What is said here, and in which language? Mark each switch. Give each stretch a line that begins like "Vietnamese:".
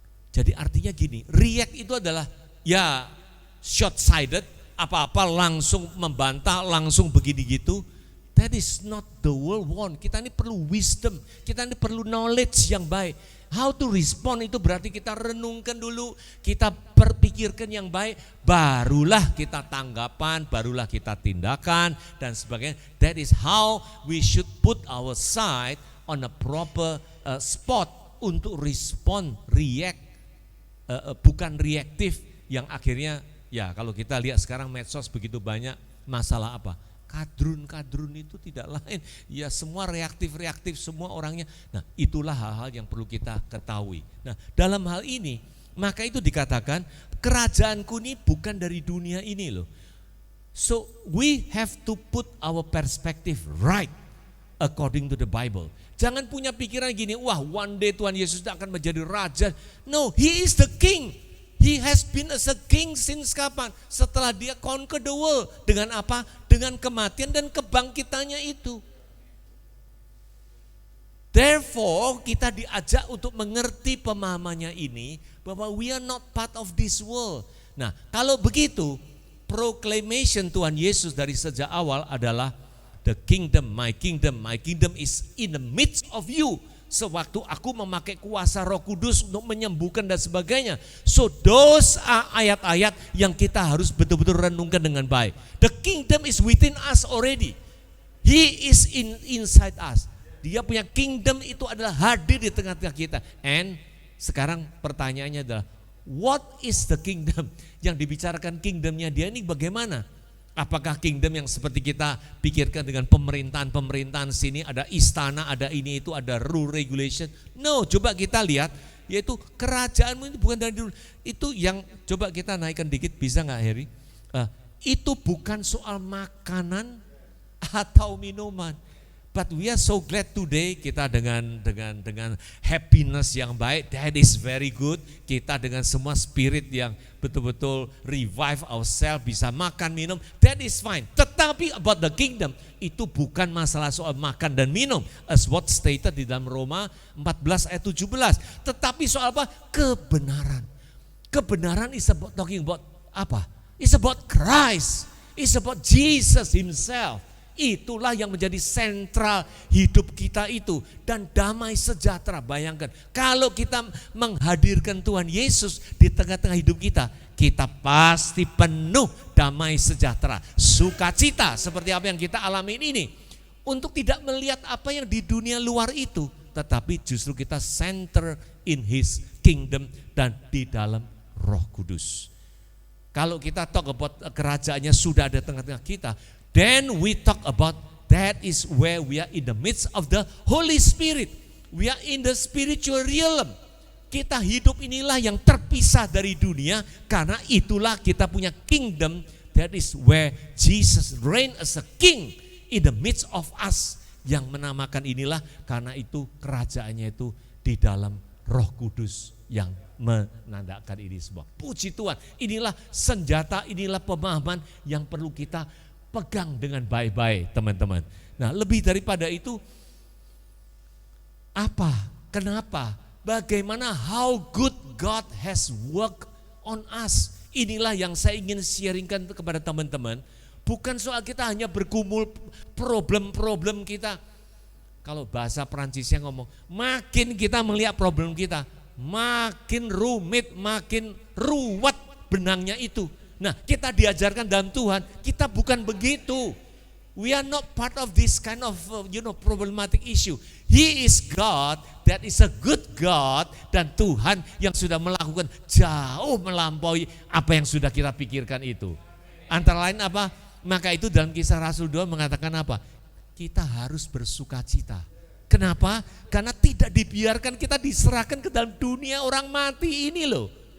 Indonesian: Jadi artinya gini, react itu adalah
English: short sighted,
Indonesian: apa-apa langsung membantah, langsung begini gitu.
English: That is not the world want.
Indonesian: Kita ini perlu wisdom, kita ini perlu knowledge yang baik.
English: How to respond
Indonesian: itu berarti kita renungkan dulu, kita berpikirkan yang baik, barulah kita tanggapan, barulah kita tindakan dan sebagainya.
English: That is how we should put our side on a proper spot
Indonesian: untuk respond, react, bukan reaktif yang akhirnya kalau kita lihat sekarang medsos begitu banyak masalah kadrun itu tidak lain, semua reaktif semua orangnya. Nah, itulah hal-hal yang perlu kita ketahui. Nah, dalam hal ini maka itu dikatakan kerajaanku ini bukan dari dunia ini loh.
English: So we have to put our perspective right according to the Bible.
Indonesian: Jangan punya pikiran gini,
English: one day
Indonesian: Tuhan Yesus akan menjadi raja.
English: No, He is the King. He has been as a king since kapan?
Indonesian: Setelah dia
English: conquer the world.
Indonesian: Dengan apa? Dengan kematian dan kebangkitannya itu.
English: Therefore
Indonesian: kita diajak untuk mengerti pemahamannya ini, bahwa
English: we are not part of this world.
Indonesian: Nah kalau begitu,
English: proclamation Tuhan Yesus
Indonesian: dari sejak awal adalah
English: the kingdom, my kingdom is in the midst of you.
Indonesian: Sewaktu aku memakai kuasa Roh Kudus untuk menyembuhkan dan sebagainya.
English: So those are
Indonesian: ayat-ayat yang kita harus betul-betul renungkan dengan baik.
English: The kingdom is within us already. He is inside us.
Indonesian: Dia punya kingdom itu adalah hadir di tengah-tengah kita.
English: And sekarang pertanyaannya adalah, what is the kingdom?
Indonesian: Yang dibicarakan kingdomnya dia ini bagaimana? Apakah kingdom yang seperti kita pikirkan dengan pemerintahan sini, ada istana, ada ini itu, ada rule regulation? No, coba kita lihat, yaitu kerajaanmu itu bukan dari dulu. Itu yang coba kita naikkan dikit, bisa nggak Heri? Itu bukan soal makanan atau minuman.
English: But we are so glad today
Indonesian: kita dengan happiness yang baik,
English: that is very good.
Indonesian: Kita dengan semua spirit yang betul-betul
English: revive ourselves,
Indonesian: bisa makan minum,
English: that is fine.
Indonesian: Tetapi about the kingdom, itu bukan masalah soal makan dan minum,
English: as what stated
Indonesian: di dalam Roma 14 ayat 17. Tetapi soal apa? Kebenaran.
English: Kebenaran is about talking about apa? It's about Christ, it's about Jesus himself.
Indonesian: Itulah yang menjadi sentral hidup kita itu. Dan damai sejahtera, bayangkan kalau kita menghadirkan Tuhan Yesus di tengah-tengah hidup kita, kita pasti penuh damai sejahtera, sukacita seperti apa yang kita alami ini. Untuk tidak melihat apa yang di dunia luar itu, tetapi justru kita
English: center in His kingdom
Indonesian: dan di dalam Roh Kudus. Kalau kita
English: talk about
Indonesian: kerajaannya sudah ada tengah-tengah kita,
English: then we talk about that is where we are in the midst of the Holy Spirit. We are in the spiritual realm.
Indonesian: Kita hidup inilah yang terpisah dari dunia, karena itulah kita punya kingdom.
English: That is where Jesus reign as a king in the midst of us.
Indonesian: Yang menamakan inilah, karena itu kerajaannya itu di dalam Roh Kudus yang menandakan ini semua. Puji Tuhan, inilah senjata, inilah pemahaman yang perlu kita pegang dengan baik-baik, teman-teman. Nah, lebih daripada itu, apa? Kenapa? Bagaimana?
English: How good God has worked on us.
Indonesian: Inilah yang saya ingin sharingkan kepada teman-teman. Bukan soal kita hanya bergumul problem-problem kita. Kalau bahasa Perancisnya ngomong, makin kita melihat problem kita, makin rumit, makin ruwet benangnya itu. Nah, kita diajarkan dalam Tuhan, kita bukan begitu.
English: We are not part of this kind of problematic issue. He is God, that is a good God,
Indonesian: dan Tuhan yang sudah melakukan jauh melampaui apa yang sudah kita pikirkan itu. Antara lain apa? Maka itu dalam Kisah Rasul 2 mengatakan apa? Kita harus bersukacita. Kenapa? Karena tidak dibiarkan kita diserahkan ke dalam dunia orang mati ini loh.